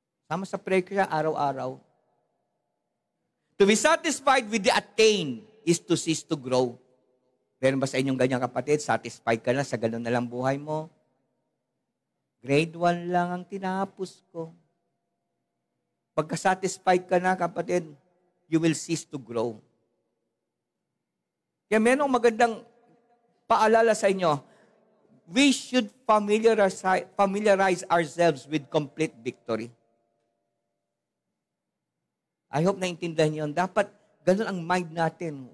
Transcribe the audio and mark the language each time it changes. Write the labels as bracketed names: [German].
[Filipino] Sama sa prayer ko siya araw-araw. [English] To be satisfied with the attained is to cease to grow. [Filipino] Meron ba sa inyong ganyang kapatid? Satisfied ka na sa ganun na lang buhay mo? Grade 1 lang ang tinapos ko. Pagka-satisfied ka na, kapatid, [English] you will cease to grow. [Filipino] Kaya merong magandang paalala sa inyo. [English] We should familiarize ourselves with complete victory. I hope [Filipino] naintindihan niyo. Dapat ganun ang mind natin.